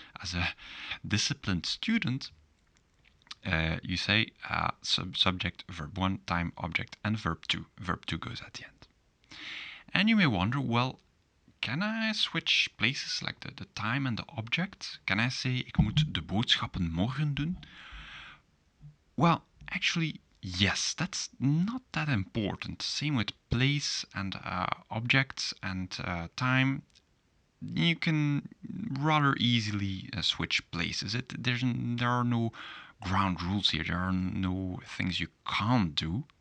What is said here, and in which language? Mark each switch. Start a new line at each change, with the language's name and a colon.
English: As a disciplined student, you say subject, verb 1, time, object, and verb 2. Verb 2 goes at the end. And you may wonder, well, can I switch places like the time and the object? Can I say,
Dutch: ik moet de boodschappen morgen doen?
English: Well, actually, yes, that's not that important. Same with place and objects and time. You can rather easily switch places. There are no ground rules here. There are no things you can't do.